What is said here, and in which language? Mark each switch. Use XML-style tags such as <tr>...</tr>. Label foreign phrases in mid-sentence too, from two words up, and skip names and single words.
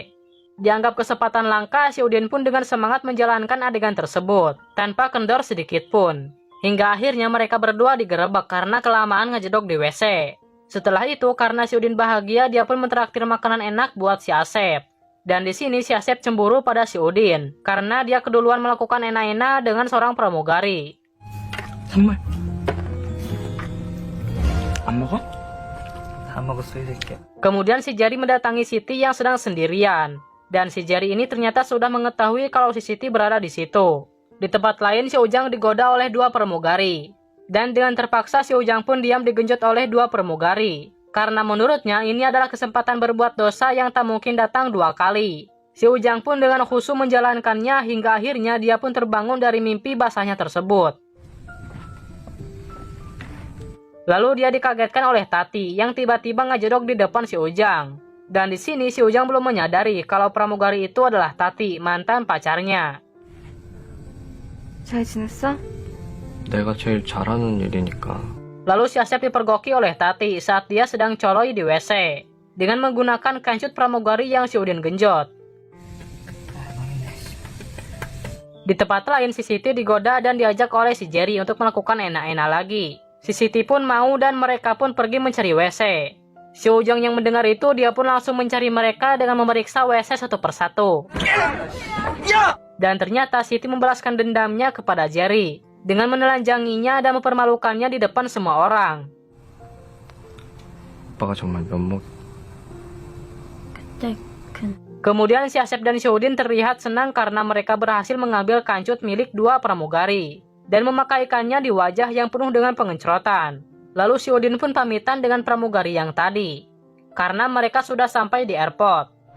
<id>Dianggap kesempatan langka, si Udin pun dengan semangat menjalankan adegan tersebut, tanpa kendor sedikit pun. Hingga akhirnya mereka berdua digerebek karena kelamaan ngejedok di WC. Setelah itu, karena si Udin bahagia, dia pun mentraktir makanan enak buat si Asep. Dan di sini si Asep cemburu pada si Udin, karena dia keduluan melakukan enak-enak dengan seorang pramugari.</id> <ko>선물. 안 먹어? 다 먹었어, 이 새끼야.</ko> <id>Kemudian si Jari mendatangi Siti yang sedang sendirian. Dan si Jari ini ternyata sudah mengetahui kalau si Siti berada di situ. Di tempat lain, si Ujang digoda oleh dua pramugari. Dan dengan terpaksa si Ujang pun diam digenjot oleh dua pramugari. Karena menurutnya ini adalah kesempatan berbuat dosa yang tak mungkin datang dua kali. Si Ujang pun dengan khusyuk menjalankannya hingga akhirnya dia pun terbangun dari mimpi basahnya tersebut. Lalu dia dikagetkan oleh Tati yang tiba-tiba ngejedok di depan si Ujang. Dan di sini si Ujang belum menyadari kalau pramugari itu adalah Tati, mantan pacarnya.</id> <ko>잘 지냈어? 내가 제일 잘하는 일이니까.</ko> <id>Lalu si Asep dipergoki oleh Tati saat dia sedang coloi di WC dengan menggunakan kancut pramugari yang si Udin genjot. Di tempat lain, si Siti digoda dan diajak oleh si Jerry untuk melakukan enak-enak lagi. Si Siti pun mau dan mereka pun pergi mencari WC. Si Ujang yang mendengar itu, dia pun langsung mencari mereka dengan memeriksa WC satu persatu. Dan ternyata Siti membalaskan dendamnya kepada Jerry dengan menelanjanginya dan mempermalukannya di depan semua orang.</id> <ko>오빠가 정말 면목.</ko> <id>Kemudian si Asep dan si Udin terlihat senang karena mereka berhasil mengambil kancut milik dua pramugari dan memakaikannya di wajah yang penuh dengan pengencrotan. Lalu si Udin pun pamitan dengan pramugari yang tadi karena mereka sudah sampai di airport.</id>